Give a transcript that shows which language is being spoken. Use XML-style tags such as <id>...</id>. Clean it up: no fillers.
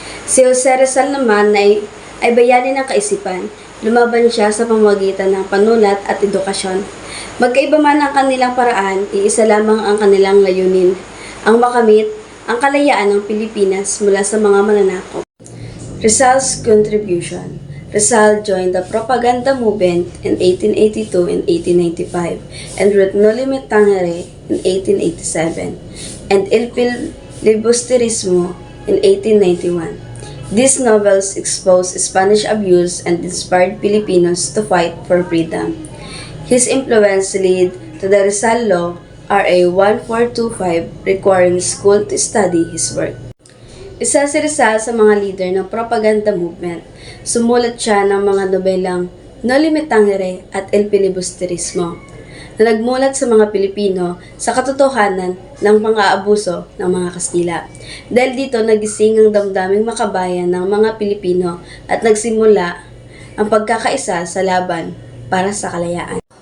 <tl>Si Jose Rizal naman ay bayani ng kaisipan, lumaban siya sa pamamagitan ng panulat at edukasyon. Magkaiba man ang kanilang paraan, iisa lamang ang kanilang layunin, ang makamit ang kalayaan ng Pilipinas mula sa mga mananakop.</tl> <en>Rizal's contribution. Rizal joined the propaganda movement in 1882 and 1895 and wrote Noli Me Tangere in 1887 and El Filibusterismo in 1891. These novels exposed Spanish abuse and inspired Filipinos to fight for freedom. His influence led to the Rizal Law, RA 1425, requiring school to study his work.</en> <tl>Isa si Rizal sa mga leader ng propaganda movement. Sumulat siya ng mga nobelang Noli Me Tangere at El Filibusterismo na nagmulat sa mga Pilipino sa katotohanan ng mga abuso ng mga Kastila. Dahil dito nagising ang damdaming makabayan ng mga Pilipino at nagsimula ang pagkakaisa sa laban para sa kalayaan.</tl>